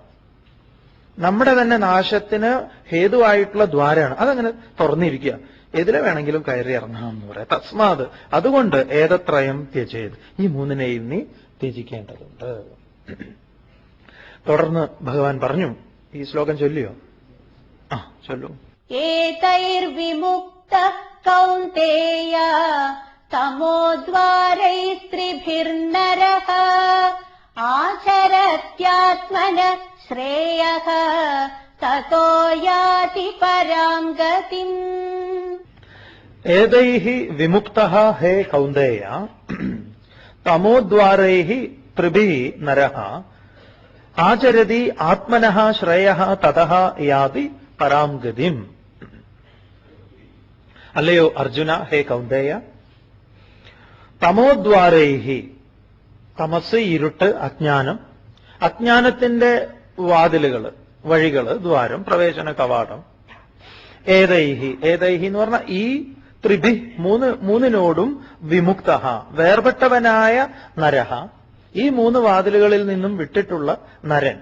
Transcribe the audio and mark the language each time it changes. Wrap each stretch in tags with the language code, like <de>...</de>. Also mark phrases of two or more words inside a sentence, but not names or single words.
<ml>നമ്മുടെ തന്നെ നാശത്തിന് ഹേതുവായിട്ടുള്ള ദ്വാരമാണ്. അതങ്ങനെ തുറന്നിരിക്കുക, എതിലെ വേണമെങ്കിലും കയറി ഇറങ്ങാം എന്ന് പറയാം. തസ്മാത്, അതുകൊണ്ട്</ml> <sa>ഏതത്രയം ത്യജേത്,</sa> <ml>ഈ 3നെയും നീ ത്യജിക്കേണ്ടതുണ്ട്. തുടർന്ന് ഭഗവാൻ പറഞ്ഞു. ഈ ശ്ലോകം ചൊല്ലിയോ? ചൊല്ലൂ.</ml> <sa>एतैर्विमुक्तः कौन्तेय तमोद्वारैस्त्रिभिर्नरः आचरत्यात्मनः श्रेयः ततो याति पराम् गतिम्. एतैः विमुक्तः हे कौन्तेय तमोद्वारैः त्रिभिः नरः आचरति आत्मनः श्रेयः ततः याति पराम् गतिम्.</sa> <ml>അല്ലയോ അർജുന,</ml> <sa>ഹേ കൗന്ദേയ,</sa> <ml>തമോദ്വാരൈഹി, തമസ് ഇരുട്ട്, അജ്ഞാനം, അജ്ഞാനത്തിന്റെ വാതിലുകൾ, വഴികൾ, ദ്വാരം, പ്രവേശന കവാടം. ഏതൈഹി, ഏതൈഹി എന്ന് പറഞ്ഞാൽ ഈ ത്രിഭി, 3നോടും വിമുക്ത, വേർപെട്ടവനായ നരഹ, ഈ 3 വാതിലുകളിൽ നിന്നും വിട്ടിട്ടുള്ള നരൻ.</ml>